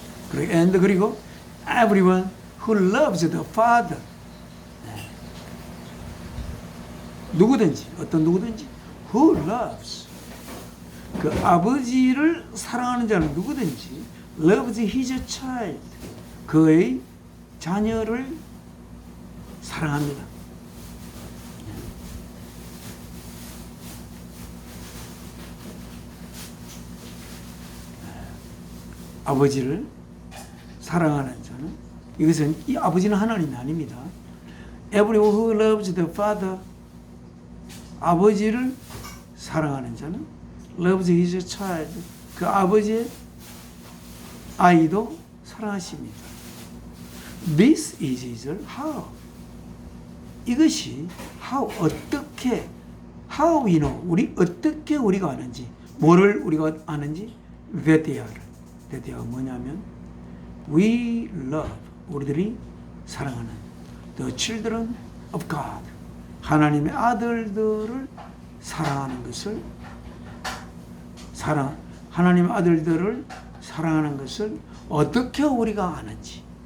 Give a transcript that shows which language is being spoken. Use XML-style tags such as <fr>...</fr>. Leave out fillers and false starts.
<ko>그리고</ko> <en>everyone who loves the Father,</en> <ko>누구든지, 어떤 누구든지</ko> <en>who loves,</en> <ko>그 아버지를 사랑하는 자는 누구든지</ko> <en>loves his child,</en> <ko>그의 자녀를 사랑합니다. 아버지를 사랑하는 자는, 이것은 이 아버지는 하나님이 아닙니다.</ko> <en>Everyone who loves the Father,</en> <ko>아버지를 사랑하는 자는</ko> <en>loves his child,</en> <ko>그 아버지의 아이도 사랑하십니다.</ko> <en>This is how,</en> <ko>이것이 how, 어떻게,</ko> <en>how we know,</en> <ko>우리 어떻게 우리가 아는지, 뭐를 우리가 아는지,</ko> <en>that they are</en> <ko>뭐냐면</ko> <en>we love,</en> <ko>우리들이 사랑하는</ko> <en>the children of God,</en> <ko>하나님의 아들들을 사랑하는 것을, 하나님의 아들들을 사랑하는 것을 어떻게 우리가 아는지.</ko>